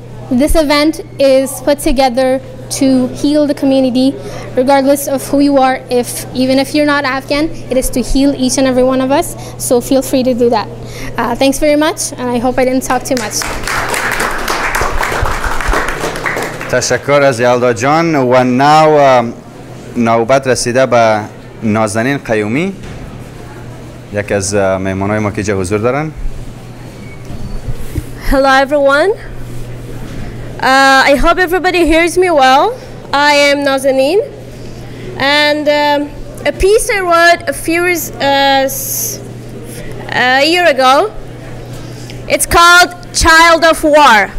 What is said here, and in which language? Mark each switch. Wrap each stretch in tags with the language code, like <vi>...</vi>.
<en>This event is put together to heal the community, regardless of who you are. Even if you're not Afghan, it is to heal each and every one of us. So feel free to do that. Thanks very much, and I hope I didn't talk too much.</en> <fa>تشکر از یلدا جان. و ناو نوبت رسیده به نازنین قیومی، یک از مهمانای ما که اینجا حضور دارن.</fa> <en>Hello everyone. I hope everybody hears me well. I am Nazanin, and a piece I wrote a few years a year ago. It's called Child of War.</en>